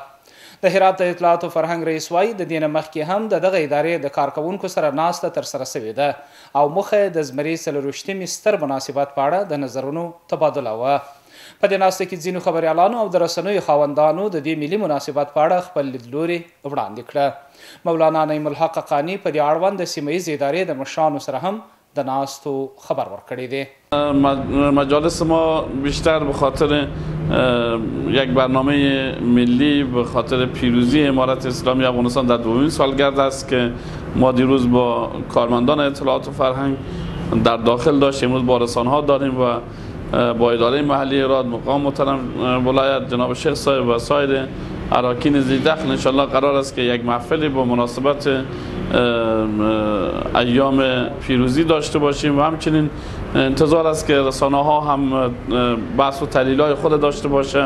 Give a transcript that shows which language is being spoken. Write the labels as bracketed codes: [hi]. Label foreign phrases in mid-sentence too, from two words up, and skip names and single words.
[ps] د هرات د اطلاعات او فرهنګ رئیس وایي د دې نه مخکې هم د دغه ادارې د کارکوونکو سره ناسته ترسره شوې ده او موخه د زمري 24مې ستر مناسبت په اړه د نظرونو تبادله وه. په دې ناسته کې ځینو خبریالانو او د رسنیو خاوندانو د دې ملي مناسبت په اړه خپل لیدلوري وړاندې کړه. مولانا نعیم الحق حقانی په دې اړوند د سیمه ییزې ادارې د مشرانو سره هم د ناستو خبر ورکړی دی. [fa] مجالس ما بیشتر به خاطر یک برنامه ملی به خاطر پیروزی امارت اسلامی افغانستان در دومین سالگرد است که ما دیروز با کارمندان اطلاعات و فرهنگ در داخل داشتیم. امروز با رسانه ها داریم و با اداره محلی هرات مقام محترم ولایت جناب شیخ صاحب و سایر اراکین ذی دخل انشالله قرار است که یک محفلی با مناسبت ایام پیروزی داشته باشیم و همچنین انتظار است که رسانه ها هم بحث و تحلیل های خود داشته باشه.